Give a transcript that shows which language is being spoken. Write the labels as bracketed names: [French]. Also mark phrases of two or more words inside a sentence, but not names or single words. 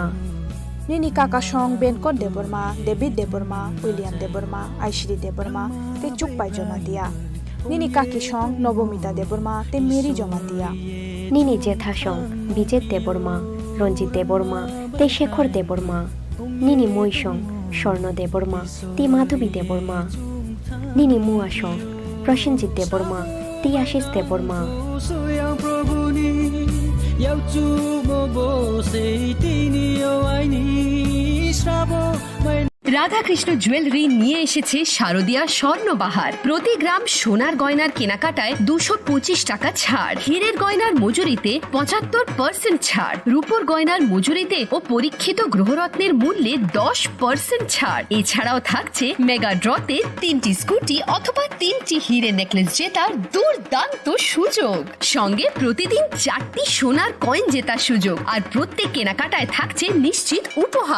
[Kok Borok] Nini Kaka Shong Benkot Deborma David Deborma William Deborma Aishri Deborma te Chukpai Jomatia Nini Kaki Shong Nobomita Deborma te Mary Jomatia Nini Jetha Shong Bijet Deborma Ronjit Deborma te Shekhor Deborma Nini Moi Shong Shorno Deborma te Madhubi Deborma Nini Mua Shong Prashanjit Deborma te Ashish Deborma [Bangla] রাধাকৃষ্ণ জুয়েলারি নিয়ে এসেছে শারদীয়া স্বর্ণবাহার প্রতি গ্রাম সোনার গয়নার কেনাকাটায় 225 টাকা ছাড় হীরের গয়নার মজুরিতে 75% ছাড় রূপোর গয়নার মজুরিতে ও পরীক্ষিত গ্রহরত্নের মূল্যে 10% ছাড় এছাড়াও থাকছে মেগা ড্রতে 3টি স্কুটি অথবা 3টি হীরের নেকলেস জেতার দুর্দান্ত সুযোগ সঙ্গে প্রতিদিন 4টি সোনার কয়েন জেতার সুযোগ আর প্রত্যেক কেনাকাটায় থাকছে নিশ্চিত উপহার